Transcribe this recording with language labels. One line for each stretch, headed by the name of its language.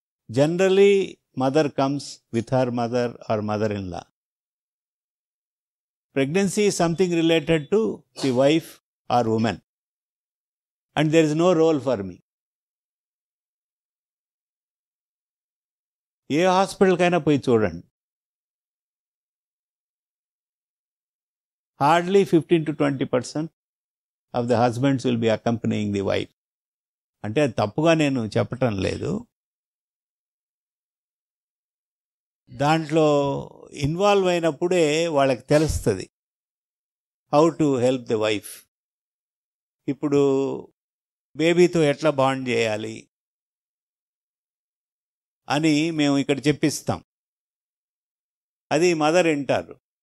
English: Generally mother comes with her mother or mother in law. Pregnancy is something related to the wife or women and there is no role for me.
Telugu: ఏ హాస్పిటల్కైనా పోయి చూడండి,
English: hardly 15 to 20% of the husbands will be accompanying the wife.
Telugu: అంటే అది తప్పుగా నేను చెప్పటం లేదు, దాంట్లో involve అయినప్పుడే వాళ్ళకి తెలుస్తుంది
English: How to help the wife.
Telugu: ఇప్పుడు బేబీతో ఎట్లా బాండ్ చేయాలి అని మేము ఇక్కడ చెప్పిస్తాం, అది మదర్ వింటారు.